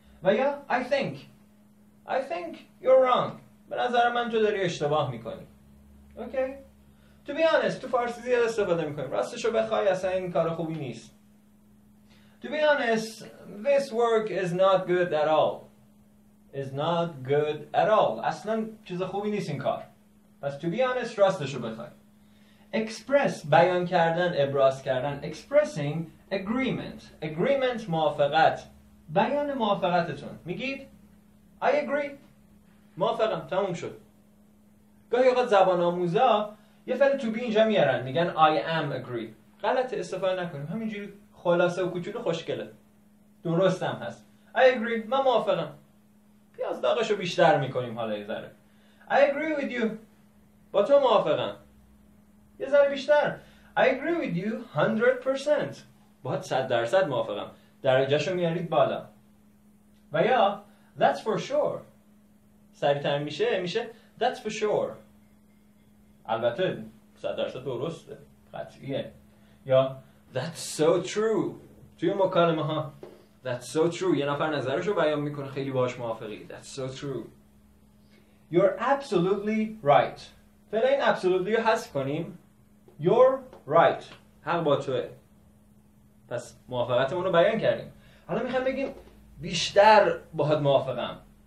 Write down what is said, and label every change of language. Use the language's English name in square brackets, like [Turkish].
[Persian] و یا [English] I think you're wrong. [Persian] به نظر من تو داری اشتباه میکنی. اوکی؟ [English] To be honest, [Persian] تو فارسی زیاد استفاده میکنیم. راستشو بخوای اصلا این کار خوبی نیست. [English] To be honest, this work is not good at all. Is not good at all. [Persian] اصلا چیز خوبی نیست این کار. پس [English] to be honest [Persian] راستشو بخوای. Express بیان کردن، ابراز کردن. [English] Expressing agreement موافقت. [Persian] بیان موافقتتون. میگید [English] I agree. [Persian] موافقم. تموم شد. گاهی اوقات زبان آموزا یه فعل to be اینجا میارن، میگن [English] I am agree. [Persian] غلط، استفاده نکنیم. همینجوری خلاصه و کوچولو خوشگله. درست هم هست. [English] I agree. [Persian] من موافقم. پیاز داغشو بیشتر میکنیم حالا یه ذره. [English] I agree with you. [Persian] با تو موافقم. یه ذره بیشتر. [English] I agree with you 100%. [Persian] باهات 100% موافقم. درجهشو میارید بالا. و یا [English] that's for sure. [Persian] سریعتر میشه [English] that's for sure. [Persian] البته 100% درسته، قطعیه. [English] یا that's so true. [Persian] توی مکالمه ها [English] that's so true. [Persian] یه نفر نظرشو بیان میکنه، خیلی باهاش موافقی. [English] That's so true. You're absolutely right. [Persian] فعلا این absolutely رو حذف کنیم. [English] You're right. [Persian] حق با توه. پس موافقتمون رو بیان کردیم. حالا میخوام بگیم بیشتر باهات موافقم.